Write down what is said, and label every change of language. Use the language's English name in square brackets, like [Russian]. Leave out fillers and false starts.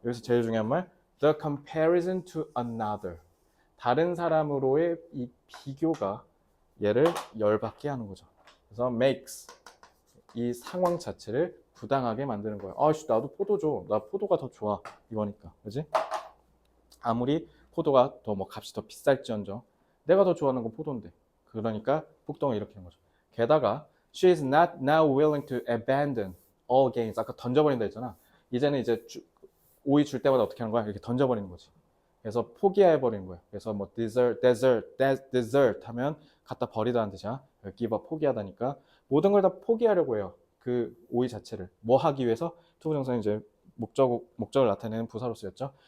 [Korean] 여기서 제일 중요한 말 [English] the comparison to another [Korean] 다른 사람으로의 이 비교가 얘를 열받게 하는 거죠. 그래서 makes 이 상황 자체를 부당하게 만드는 거예요. 나도 포도 줘. 나 포도가 더 좋아. 이거니까. 그지? 아무리 포도가 더 뭐 값이 더 비쌀지언정 내가 더 좋아하는 건 포도인데. 그러니까 폭동을 일으키는 거죠. [English] 게다가 she is not now willing to abandon all gains. [Korean] 아까 던져버린다 했잖아. 이제는 이제 오이 줄 때마다 어떻게 하는 거야? 이렇게 던져버리는 거지. 그래서 포기해버리는 거야. 그래서 뭐 desert 하면 갖다 버리다는 뜻이야. give up 포기하다니까 모든 걸 다 포기하려고 해요. 그 오이 자체를 뭐 하기 위해서 투부정사는 이제 목적을 나타내는 부사로 쓰였죠.